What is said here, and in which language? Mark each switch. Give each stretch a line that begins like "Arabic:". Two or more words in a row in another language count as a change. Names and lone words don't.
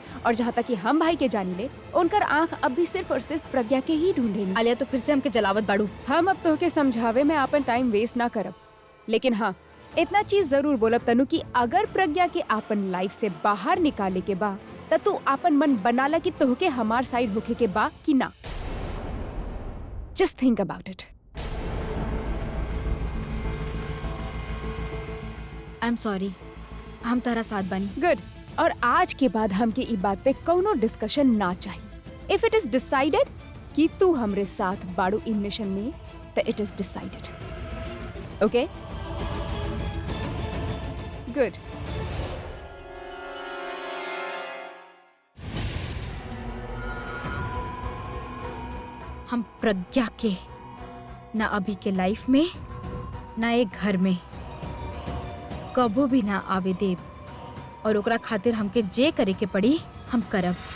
Bhojpuri: और जहाँ तक कि हम भाई के जानी ले, उनकर आँख अब भी सिर्फ और सिर्फ प्रज्ञा के ही ढूंढेनी। आलिया तो फिर से हमके जलावत बाड़ू। हम अब तोहके समझावे में आपन
English: time waste
Bhojpuri: ना करब, लेकिन हाँ इतना चीज जरूर बोलब तनु कि अगर प्रज्ञा के आपन लाइफ से बाहर निकाले के बा त तू आपन मन बनाला कि तोहके हमार साइड होके के बा कि ना।
English: Just think about it. I am sorry,
Bhojpuri: हम तारा साथ बनी। गुड। और आज के बाद हमके ई बात पे कौनो डिस्कशन ना चाहिए।
English: If it is decided
Bhojpuri: कि तू हमरे साथ बाड़ू
English: in mission में, तो it is decided. Okay, good.
Bhojpuri: हम प्रज्ञा के ना अभी के लाइफ में ना एक घर में कबो भी ना आवे देव, और ओकरा खातिर हमके जे करे के पड़ी हम करब।